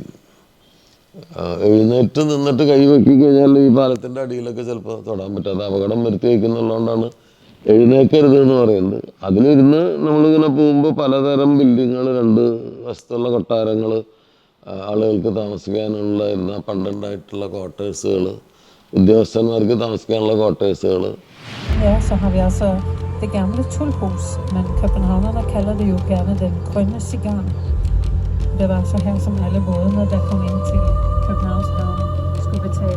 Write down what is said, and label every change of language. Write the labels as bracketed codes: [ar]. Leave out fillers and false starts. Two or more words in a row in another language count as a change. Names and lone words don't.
[ml] എഴുന്നേറ്റ് നിന്നിട്ട് കൈ വെക്കി കഴിഞ്ഞാൽ ഈ പാലത്തിൻ്റെ അടിയിലൊക്കെ ചിലപ്പോൾ തൊടാൻ പറ്റാതെ അപകടം വരുത്തി വയ്ക്കുന്നുള്ളതുകൊണ്ടാണ് എഴുന്നേക്കരുത് എന്ന് പറയുന്നത്. അതിലിരുന്ന് നമ്മളിങ്ങനെ പോകുമ്പോൾ പലതരം ബിൽഡിങ്ങുകൾ, രണ്ട് വശത്തുള്ള കൊട്ടാരങ്ങൾ, ആളുകൾക്ക് താമസിക്കാനുള്ള പണ്ടുണ്ടായിട്ടുള്ള ക്വാർട്ടേഴ്സുകൾ, ഉദ്യോഗസ്ഥന്മാർക്ക് താമസിക്കാനുള്ള ക്വാർട്ടേഴ്സുകൾ. [da] Ja, så har vi altså det gamle Tullhus, men københavnerne kalder det jo gerne den grønne cigar. Det var altså her, som alle bådene, der kom ind til Københavns havn, skulle betale.